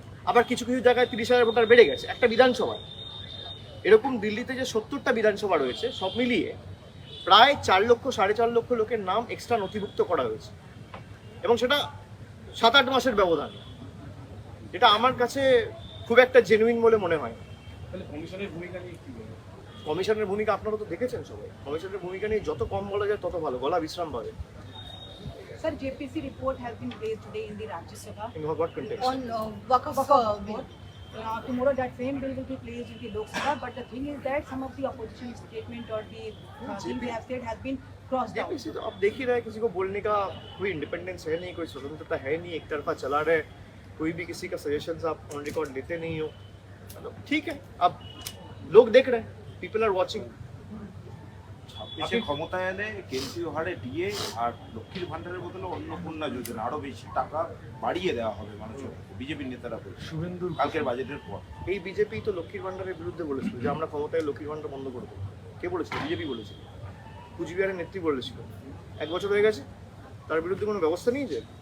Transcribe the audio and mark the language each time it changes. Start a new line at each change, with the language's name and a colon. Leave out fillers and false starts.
Bangla: আবার কিছু কিছু জায়গায় 30,000 ভোটার বেড়ে গেছে একটা বিধানসভায়। এরকম দিল্লিতে যে 70টা বিধানসভা রয়েছে, সব মিলিয়ে প্রায় 4 লক্ষ 4.5 লক্ষ লোকের নাম এক্সট্রা নথিভুক্ত করা হয়েছে, এবং সেটা 7-8 মাসের ব্যবধানে। এটা আমার কাছে খুব একটা জেনুইন বলে মনে হয়। তাহলে কমিশনের ভূমিকা নিয়ে কি বলবেন? কমিশনের ভূমিকা আপনারা তো দেখেছেন সবাই। কমিশনের ভূমিকা নিয়ে যত কম বলা যায় তত ভালো, গলা বিশ্রাম পাবে।
English: Sir, JPC report has been raised today in the Rajya Sabha. In what context? On Waqf bill. Tomorrow that same bill will be placed in the Lok Sabha, but the thing is that some of the opposition statement or the thing they have said has been crossed out.
Hindi: JPC तो अब देख ही रहा है, किसी को बोलने का कोई इंडिपेंडेंस है नहीं, कोई स्वतंत्रता है नहीं, एक तरफा चला रहे। कोई भी किसी का सजेशंस आप ऑन रिकॉर्ड लेते नहीं हो। मतलब ठीक है, अब लोग देख रहे हैं,
English: People are watching.
Bangla: ছাব্বিশে ক্ষমতায় এলে কেন্দ্রীয় হারে ডিএ আর লক্ষ্মীর ভান্ডারের বদলে অন্নপূর্ণা যোজনা আরো বেশি টাকা বাড়িয়ে দেওয়া হবে মানুষের। বিজেপির নেতারা বলছে শুভেন্দুর কালকের বাজেটের পর। এই বিজেপি তো লক্ষ্মীর ভান্ডারের বিরুদ্ধে বলেছিল যে আমরা ক্ষমতায় লক্ষ্মীর ভান্ডার বন্ধ করে দেবো। কে বলেছিল? বিজেপি বলেছিল, কুচবিহারের নেত্রী বলেছিল। 1 বছর হয়ে গেছে, তার বিরুদ্ধে কোনো ব্যবস্থা নিয়েছে?